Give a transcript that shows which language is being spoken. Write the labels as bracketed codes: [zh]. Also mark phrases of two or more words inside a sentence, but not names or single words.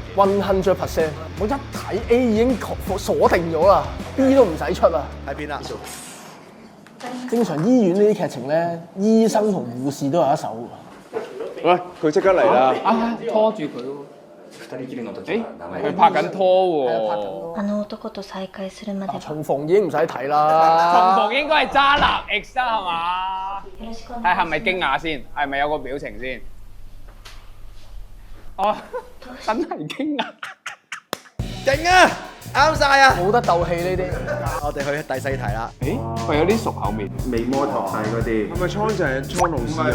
[yue] 100%，我一睇 A 已經鎖定咗啦 ，B 都唔使出啦。喺邊啊？正常醫院呢啲劇情咧，醫生同護士都有一手㗎。喂，佢即刻嚟啦！拖住佢喎。誒，佢拍緊拖喎。 [ja] あの男と再會するまでは [yue] 重逢已經唔使睇啦。重逢應該係渣男 X 啦，係嘛？ [ja] よろしくお願いし [yue] 睇係咪驚訝先？係咪有個表情先？哦，真係驚訝。勁啊！啱晒啊！冇得鬥氣呢啲。我哋去第四題啦。誒，佢有啲熟口面。微摩托晒嗰啲。係咪倉就係倉老師啊？